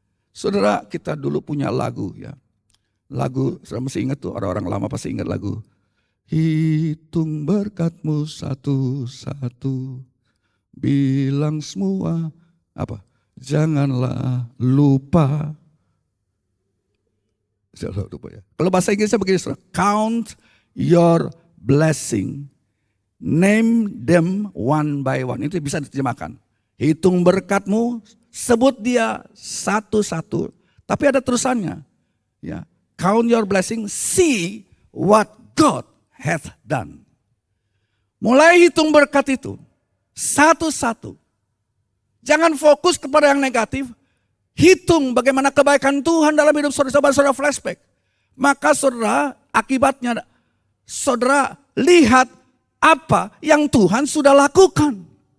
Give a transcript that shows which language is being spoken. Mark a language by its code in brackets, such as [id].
[id] Saudara, kita dulu punya lagu ya. Lagu, saudara masih ingat tuh, orang-orang lama pasti ingat lagu. Hitung berkatmu satu-satu, bilang semua, apa? Janganlah lupa. Janganlah lupa ya. Kalau bahasa Inggrisnya begini, saudara. [en] Count your blessing, name them one by one. [id] Itu bisa diterjemahkan. Hitung berkatmu, sebut dia satu-satu. Tapi ada terusannya. [en] Ya, count your blessing, see what God hath done. [id] Mulai hitung berkat itu satu-satu. Jangan fokus kepada yang negatif. Hitung bagaimana kebaikan Tuhan dalam hidup saudara. Coba saudara flashback. Maka saudara, akibatnya saudara lihat apa yang Tuhan sudah lakukan.